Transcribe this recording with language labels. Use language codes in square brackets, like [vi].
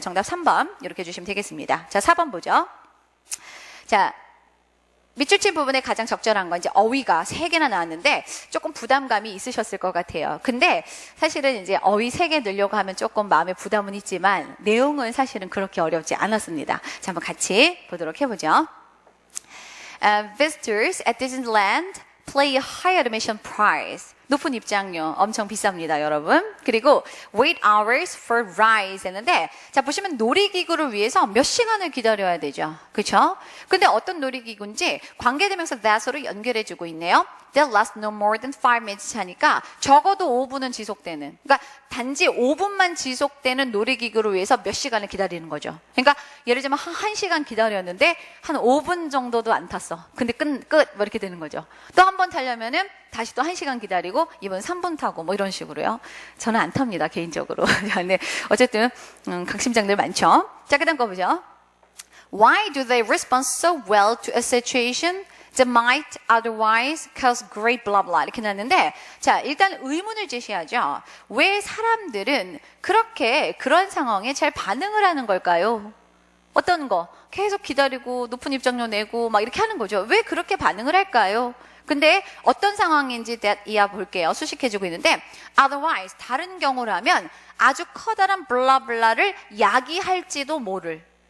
[ko] 정답 3번 이렇게 해주시면 되겠습니다. 자, 4번 보죠. 자, 밑줄 친 부분에 가장 적절한 건 이제 어휘가 3개나 나왔는데 조금 부담감이 있으셨을 것 같아요. 근데 사실은 이제 어휘 3개 넣으려고 하면 조금 마음에 부담은 있지만 내용은 사실은 그렇게 어렵지 않았습니다. 자, 한번 같이 보도록 해보죠. [en] Visitors at Disneyland pay a high admission price. [ko] 높은 입장료 엄청 비쌉니다, 여러분. 그리고 [en] wait hours for rides [ko] 했는데 자, 보시면 놀이기구를 위해서 몇 시간을 기다려야 되죠. 그렇죠? 근데 어떤 놀이기구인지 관계대명사 that으로 연결해주고 있네요. [en] That lasts no more than 5 minutes [ko] 하니까 적어도 5분은 지속되는, 그러니까 단지 5분만 지속되는 놀이기구를 위해서 몇 시간을 기다리는 거죠. 그러니까 예를 들면 한 1시간 기다렸는데 한 5분 정도도 안 탔어. 근데 끝 뭐 이렇게 되는 거죠. 또 한 번 타려면은 다시 또 1시간 기다리고 이번 3분 타고 뭐 이런 식으로요. 저는 안 탑니다, 개인적으로. 근데 어쨌든 강심장들 많죠. 자, 그다음 거 보죠. [en] Why do they respond so well to a situation that might otherwise cause great blah blah [ko] 이렇게 나왔는데 자, 일단 의문을 제시하죠. 왜 사람들은 그렇게 그런 상황에 잘 반응을 하는 걸까요? 어떤 거? 계속 기다리고 높은 입장료 내고 막 이렇게 하는 거죠. 왜 그렇게 반응을 할까요? 근데 어떤 상황인지 이하 볼게요. 수식해주고 있는데 otherwise 다른 경우라면 아주 커다란 블라블라를 야기할지도 모를.